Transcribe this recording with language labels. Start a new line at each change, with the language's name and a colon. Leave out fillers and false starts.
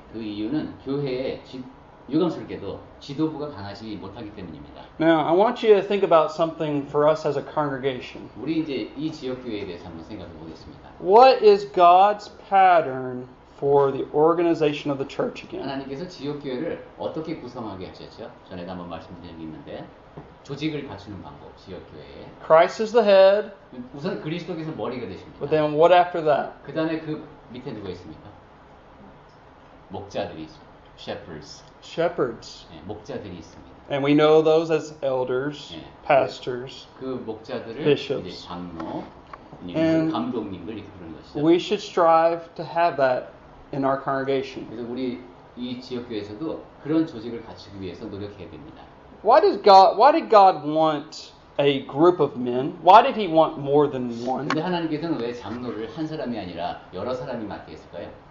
Korean: 그 이유는 교회에 유감스럽게도 지도부가 강하지 못하기 때문입니다.
English: Now, I want you to think about something for us as a congregation.
Korean: 우리 이제 이 지역 교회에 대해서 한번 생각해 보겠습니다.
English: What is God's pattern for the organization of the church again?
Korean: 하나님께서 지역 교회를 어떻게 구성하게 하셨죠? 전에도 한번 말씀드린 적이 있는데 조직을 갖추는 방법, 지역 교회에.
English: Christ is the head,
Korean: 우선 그리스도께서 머리가 되십니다.
English: but then what after that?
Korean: 그 다음에 그 밑에 누가 있습니까? 목자들이 있습니다. shepherds.
English: Shepherds.
Korean: 네, 목자들이 있습니다.
English: And we know those as elders,
Korean: 네,
English: pastors.
Korean: 그 목자들을
English: bishops.
Korean: 이제 장로,
English: And
Korean: 감독님들 이렇게 부르는 것이죠.
English: We should strive to have that in our congregation.
Korean: 그래서 우리 이 지역 교회에서도 그런 조직을 갖추기 위해서 노력해야 됩니다.
English: Why did God want a group of men? Why did he want more than one?
Korean: 근데 하나님께서는 왜 장로를 한 사람이 아니라 여러 사람이 맡게 했을까요?